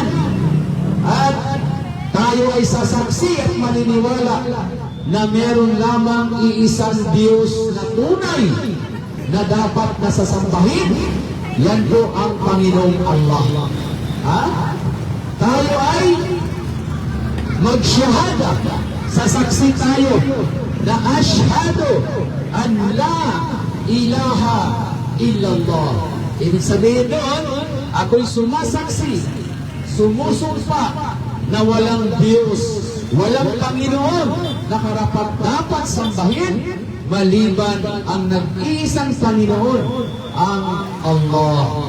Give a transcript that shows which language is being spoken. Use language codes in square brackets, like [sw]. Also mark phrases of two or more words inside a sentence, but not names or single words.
[tl] At tayo ay sasaksi at maniniwala na meron lamang iisang Diyos na tunay na dapat nasasambahin. Yan po ang Panginoong Allah. Ha? Tayo ay magsyahada. Sasaksi tayo na [ar] ashhadu an la ilaha illallah. [tl] Ibig sabihin doon, ako'y sumasaksi, sumusumpa na walang Diyos, walang Panginoon na karapat-dapat sambahin maliban ang nag-iisang Panginoon, ang Allah.